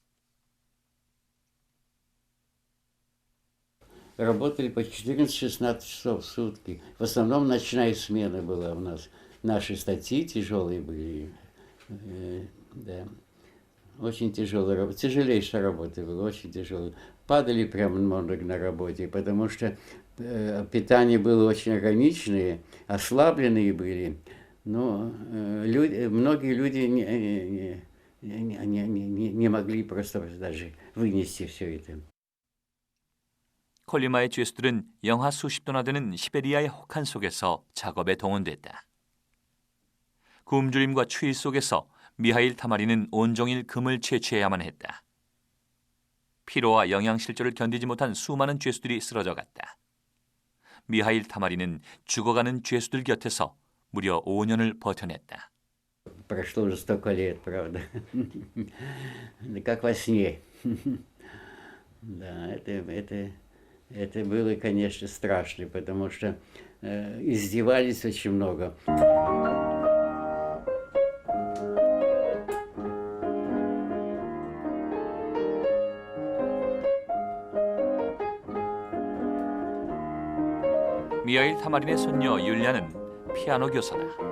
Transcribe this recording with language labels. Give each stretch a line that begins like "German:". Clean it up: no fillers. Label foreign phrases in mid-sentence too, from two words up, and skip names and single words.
Russian: Работали по 14-16 часов в сутки. В основном ночная смена была у нас. Наши статьи тяжелые были. Да. Очень тяжелая работа. Тяжелейшая работа была, очень тяжелая. Падали прямо много на работе, потому что питание было очень ограниченное, ослабленные были. Но многие люди не могли просто даже вынести все это.
Korean: 콜리마의 죄수들은 영하 수십 도나 되는 시베리아의 혹한 속에서 작업에 동원됐다. 굶주림과 추위 속에서 미하일 타마리는 온종일 금을 채취해야만 했다. 피로와 영양실조를 견디지 못한 수많은 죄수들이 쓰러져갔다. 미하일 타마리는 죽어가는 죄수들 곁에서 무려 5년을 버텨냈다.
Russian: Прошло уже столько лет, правда. Как во сне. Да, это было, конечно, страшно, потому что издевались очень много.
Korean: 미하일 타마린의 손녀 율리아는 피아노 교사다.